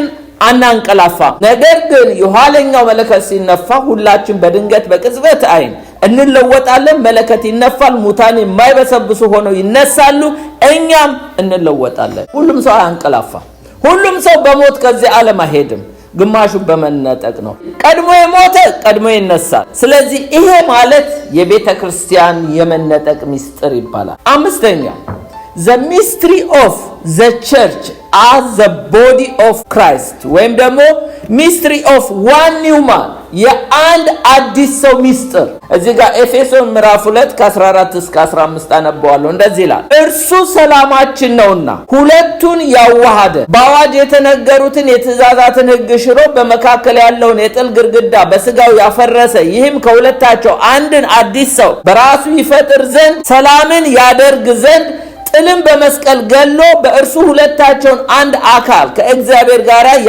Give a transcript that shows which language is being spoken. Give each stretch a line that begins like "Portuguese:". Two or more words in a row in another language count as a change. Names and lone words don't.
Amharic: አናንቀላፋ፣ ነገር ግን የኋለኛው መለከት ሲነፋ ሁላችን በድንገት በቅጽበት አይን እንለወጣለን። መለከት ይነፋል፣ ሙታን የማይበሰብሱ ሆነው ይነሳሉ፣ እኛም እንለወጣለን። ሁሉም ሰው አያንቀላፋ። ሁሉም ሰው በሞት ከዚህ ዓለም አይሄድም። ግማሹ በመነጠቅ ነው። ቀድሞ የሞተ ቀድሞ ይነሳል። ስለዚህ ይሄ ማለት የቤተ ክርስቲያን የመነጠቅ ሚስጥር ይባላል። አምስተኛው
English: the mystery of the church as the body of Christ
Amharic: ወይም ደግሞ
English: mystery of one new man
Amharic: የአንድ አዲስ ሰው ሚስጥር። እዚህ ጋር ኤፌሶን ምዕራፍ 2 ከ14 እስከ 15 አነበዋለሁ። እንደዚህ ይላል፣ እርሱ ሰላማችን ነውና ሁለቱን ያዋሃደ በአዋጅ የተነገሩትን የትእዛዛትን ሕግ ሽሮ በመካከል ያለውን የጥል ግርግዳ በስጋው ያፈረሰ፣ ይህም ከሁለታቸው አንድን አዲስ ሰው በራሱ ይፈጥር ዘንድ ሰላምን ያደርግ ዘንድ ጥልን በመስቀል ገሎ በእርሱ ሁለታቸውን አንድ አካል ከእግዚአብሔር ጋር